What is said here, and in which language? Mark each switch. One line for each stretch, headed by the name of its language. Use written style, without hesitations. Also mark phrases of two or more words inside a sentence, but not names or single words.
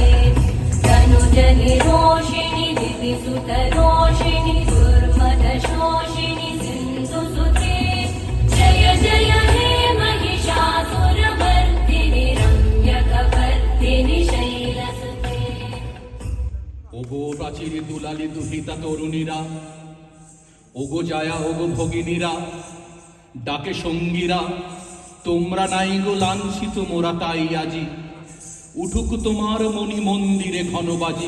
Sanskrit: तनुजनिरोषिणि दितिसुतरोषिणि दुर्मदशोषिणि सिन्धुसुते। जय जय हे महिषासुरमर्दिनि रम्यकपर्दिनि शैलसुते।
Bangla: ওগো প্রাচীরে দুলালি দুহিতা তরুণীরা, ওগো জায়া ওগো ভগিনীরা, ডাকে সঙ্গীরা, তোমরা নাই গো লাঞ্ছিত মোরা তাই আজি। উঠুক তোমার মণি মন্দিরে ঘনবাজি।